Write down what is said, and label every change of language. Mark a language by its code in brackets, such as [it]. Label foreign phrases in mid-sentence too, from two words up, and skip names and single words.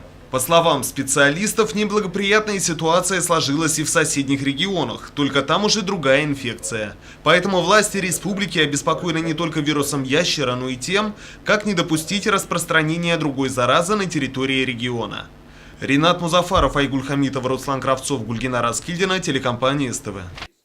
[ru] По словам специалистов, неблагоприятная ситуация сложилась и в соседних регионах, только там уже другая инфекция. Поэтому власти республики обеспокоены не только вирусом ящера, но и тем, как не допустить распространения другой заразы на территории региона. Ринат Музафаров, Айгуль Хамитов, Руслан Кравцов, Гульгина Раскильдина, телекомпания СТВ.